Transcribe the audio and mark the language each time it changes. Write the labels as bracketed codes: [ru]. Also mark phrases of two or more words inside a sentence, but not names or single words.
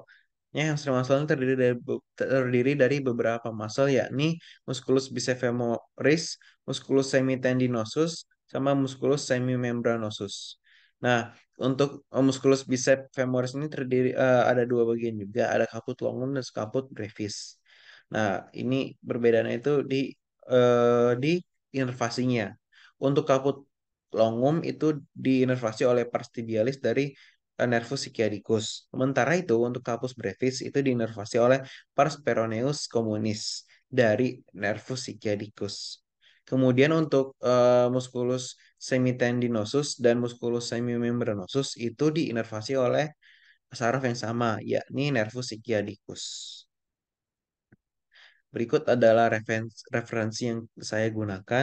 [id] Ya, [en] hamstring muscle [id] ini terdiri dari beberapa muscle yakni [la] musculus bicefemoris, musculus semitendinosus, [id] sama [la] musculus semimembranosus. [id] Nah, untuk [la] musculus bicep femoris [id] ini ada dua bagian juga, ada [la] caput longum [id] dan [la] caput brevis. [id] Nah, ini perbedaannya itu di inervasinya. Untuk [la] caput longum [id] itu diinervasi oleh [la] pars tibialis [id] dari [la] nervus sciaticus. [id] Sementara itu untuk [la] caput brevis [id] itu diinervasi oleh [la] pars peroneus communis [id] dari [la] nervus sciaticus. [id] Kemudian untuk [la] musculus semitendinosus [id] dan [la] musculus semimembranosus [id] itu diinervasi oleh saraf yang sama, yakni [la] nervus sciaticus. [id] Berikut adalah referensi yang saya gunakan.